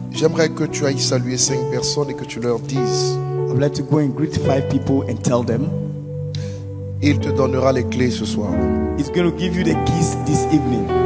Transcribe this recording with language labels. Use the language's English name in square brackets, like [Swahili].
[French] j'aimerais que tu ailles saluer 5 personnes et que tu leur dises. [English] I would like to go and greet 5 people and tell them, [French] Il te donnera les clés ce soir. [English] he's going to give you the keys this evening.